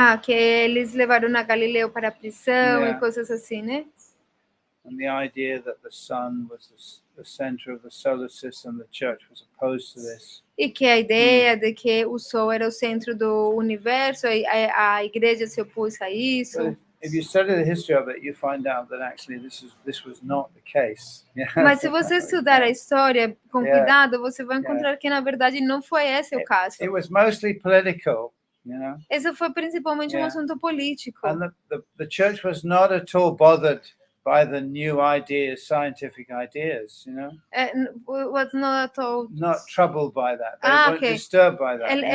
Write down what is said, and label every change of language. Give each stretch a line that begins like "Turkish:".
Portuguese: Que eles levaram a Galileu para a prisão e coisas assim, né?
English: And the idea that the sun was the center of the solar system, the church was opposed to this.
Portuguese: E que a ideia de que o Sol era o centro do universo, a igreja se opôs a isso.
English: But if you study the history of it, you find out that actually this was not the case.
Portuguese: Mas se você estudar a história com cuidado, você vai encontrar que na verdade não foi esse o caso.
English: It was mostly political.
Portuguese: Esse foi principalmente um assunto político.
English: And the church was not at all bothered by the new ideas, scientific ideas, Was not at all. Not troubled by that. They weren't disturbed by that.